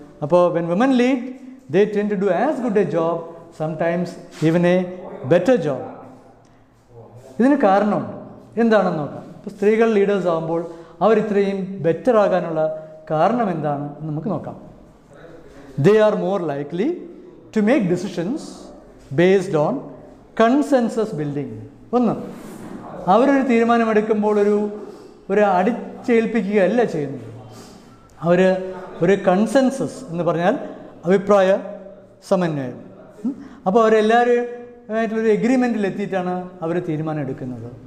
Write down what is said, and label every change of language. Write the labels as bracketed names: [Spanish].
[English] അപ്പോൾ when women lead they tend to do as good a job, sometimes even a better job. [Malayalam] ഇതിന് കാരണമുണ്ട്. എന്താണെന്ന് നോക്കാം. ഇപ്പോൾ സ്ത്രീകൾ ലീഡേഴ്സ് ആകുമ്പോൾ അവർ ഇത്രയും ബെറ്റർ ആകാനുള്ള കാരണം എന്താണ് എന്ന് നമുക്ക് നോക്കാം. [English] They are more likely to make decisions based on consensus building. [Malayalam] ഒന്ന്, അവരൊരു തീരുമാനമെടുക്കുമ്പോൾ ഒരു അടിച്ചേൽപ്പിക്കുകയല്ല ചെയ്യുന്നത്. അവർ ഒരു കൺസെൻസസ് എന്ന് പറഞ്ഞാൽ അഭിപ്രായ സമന്വയം. അപ്പോൾ അവരെല്ലാവരുമായിട്ടുള്ളൊരു എഗ്രിമെൻറ്റിൽ എത്തിയിട്ടാണ് അവർ തീരുമാനം എടുക്കുന്നത്.